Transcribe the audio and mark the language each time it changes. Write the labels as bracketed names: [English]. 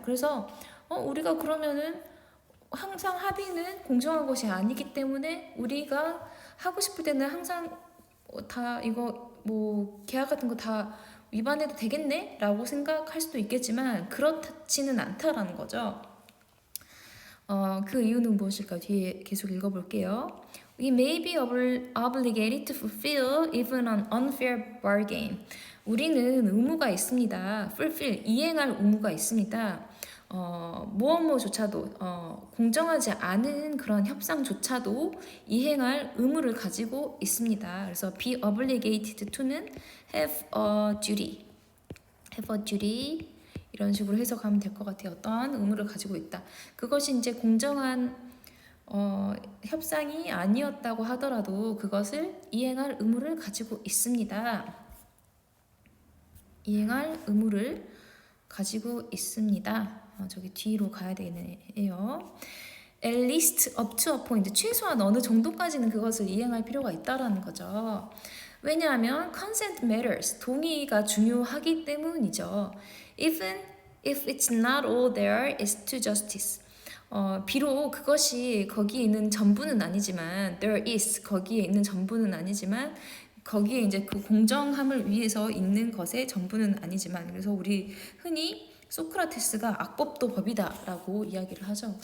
[Korean] 그래서 우리가 그러면은 항상 합의는 공정한 것이 아니기 때문에 우리가 하고 싶을 때는 항상 다 이거 뭐 계약 같은 거 다 위반해도 되겠네? 라고 생각할 수도 있겠지만 그렇지는 않다라는 거죠. 그 이유는 무엇일까? 뒤에 계속 읽어볼게요. [English] We may be obligated to fulfill even an unfair bargain. [Korean] 우리는 의무가 있습니다. fulfill, 이행할 의무가 있습니다. 무엇조차도 공정하지 않은 그런 협상조차도 이행할 의무를 가지고 있습니다. 그래서 [English] be obligated to [Korean] 는 [English] have a duty, have a duty [Korean] 이런 식으로 해석하면 될 것 같아요. 어떠한 의무를 가지고 있다. 그것이 이제 공정한 협상이 아니었다고 하더라도 그것을 이행할 의무를 가지고 있습니다. 이행할 의무를 가지고 있습니다. 저기 뒤로 가야 되네요. [English] At least up to a point. [Korean] 최소한 어느 정도까지는 그것을 이행할 필요가 있다라는 거죠. 왜냐하면 [English] consent matters. [Korean] 동의가 중요하기 때문이죠. [English] Even if it's not all there is to justice. [Korean] 비록 그것이 거기에 있는 전부는 아니지만 [English] there is [Korean] 거기에 있는 전부는 아니지만 거기에 이제 그 공정함을 위해서 있는 것의 전부는 아니지만 그래서 우리 흔히 소크라테스가 악법도 법이다라고 이야기를 하죠.